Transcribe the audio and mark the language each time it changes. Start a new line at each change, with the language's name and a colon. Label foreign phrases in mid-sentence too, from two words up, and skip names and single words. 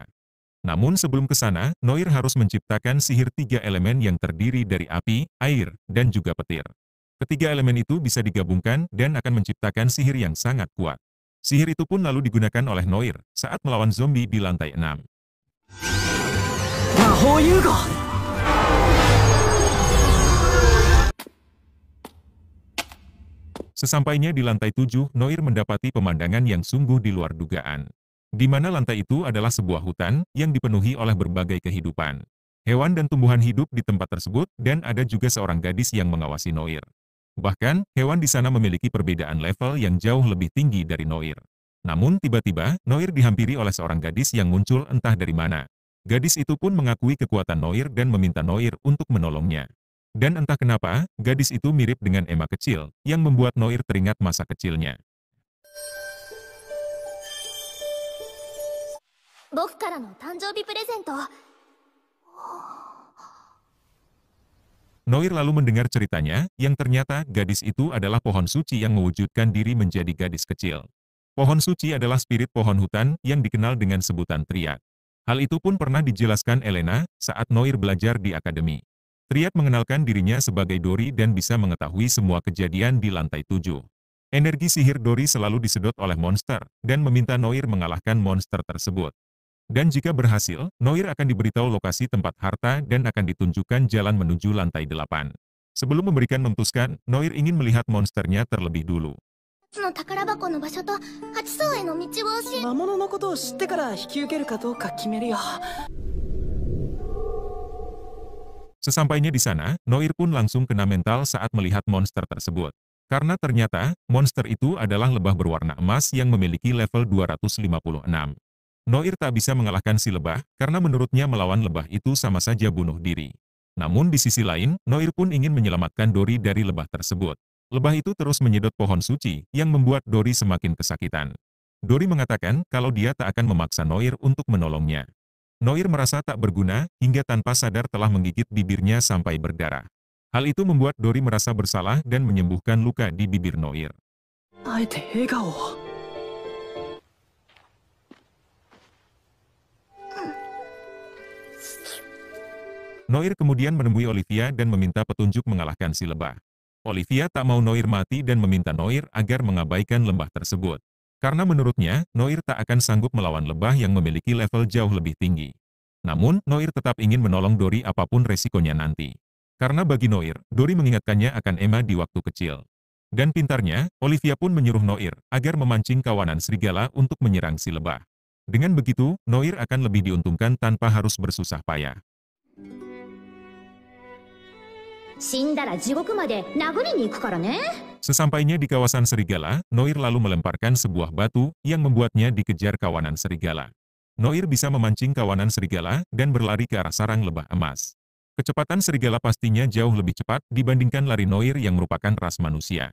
Indonesian: Namun sebelum ke sana, Noir harus menciptakan sihir 3 elemen yang terdiri dari api, air, dan juga petir. Ketiga elemen itu bisa digabungkan dan akan menciptakan sihir yang sangat kuat. Sihir itu pun lalu digunakan oleh Noir saat melawan zombie di lantai 6.
Japanese: 魔法融合
Indonesian: Sesampainya di lantai 7, Noir mendapati pemandangan yang sungguh di luar dugaan. Di mana lantai itu adalah sebuah hutan yang dipenuhi oleh berbagai kehidupan. Hewan dan tumbuhan hidup di tempat tersebut dan ada juga seorang gadis yang mengawasi Noir. Bahkan, hewan di sana memiliki perbedaan level yang jauh lebih tinggi dari Noir. Namun tiba-tiba, Noir dihampiri oleh seorang gadis yang muncul entah dari mana. Gadis itu pun mengakui kekuatan Noir dan meminta Noir untuk menolongnya. Dan entah kenapa, gadis itu mirip dengan Emma kecil, yang membuat Noir teringat masa kecilnya.
Japanese: 僕からの誕生日プレゼント。
Indonesian: Noir lalu mendengar ceritanya, yang ternyata gadis itu adalah pohon suci yang mewujudkan diri menjadi gadis kecil. Pohon suci adalah spirit pohon hutan yang dikenal dengan sebutan Triad. Hal itu pun pernah dijelaskan Elena saat Noir belajar di akademi. Triad mengenalkan dirinya sebagai Dori dan bisa mengetahui semua kejadian di lantai 7. Energi sihir Dori selalu disedot oleh monster dan meminta Noir mengalahkan monster tersebut. Dan jika berhasil, Noir akan diberitahu lokasi tempat harta dan akan ditunjukkan jalan menuju lantai 8. Sebelum memberikan memutuskan, Noir ingin melihat monsternya terlebih dulu.
Japanese: の宝箱の場所と8層への道を教え。魔物のことを知ってから引き受けるかどうか決めるよ
Indonesian: Sesampainya di sana, Noir pun langsung kena mental saat melihat monster tersebut. Karena ternyata, monster itu adalah lebah berwarna emas yang memiliki level 256. Noir tak bisa mengalahkan si lebah, karena menurutnya melawan lebah itu sama saja bunuh diri. Namun di sisi lain, Noir pun ingin menyelamatkan Dori dari lebah tersebut. Lebah itu terus menyedot pohon suci, yang membuat Dori semakin kesakitan. Dori mengatakan kalau dia tak akan memaksa Noir untuk menolongnya. Noir merasa tak berguna, hingga tanpa sadar telah menggigit bibirnya sampai berdarah. Hal itu membuat Dori merasa bersalah dan menyembuhkan luka di bibir Noir.
Japanese: あえて笑顔を
Indonesian: Noir kemudian menemui Olivia dan meminta petunjuk mengalahkan si lebah. Olivia tak mau Noir mati dan meminta Noir agar mengabaikan lembah tersebut. Karena menurutnya, Noir tak akan sanggup melawan lebah yang memiliki level jauh lebih tinggi. Namun, Noir tetap ingin menolong Dori apapun resikonya nanti. Karena bagi Noir, Dori mengingatkannya akan Emma di waktu kecil. Dan pintarnya, Olivia pun menyuruh Noir agar memancing kawanan serigala untuk menyerang si lebah. Dengan begitu, Noir akan lebih diuntungkan tanpa harus bersusah payah.
Japanese: 死んだら地獄まで殴りに行くからね。
Indonesian: Sesampainya di kawasan serigala, Noir lalu melemparkan sebuah batu yang membuatnya dikejar kawanan serigala. Noir bisa memancing kawanan serigala dan berlari ke arah sarang lebah emas. Kecepatan serigala pastinya jauh lebih cepat dibandingkan lari Noir yang merupakan ras manusia.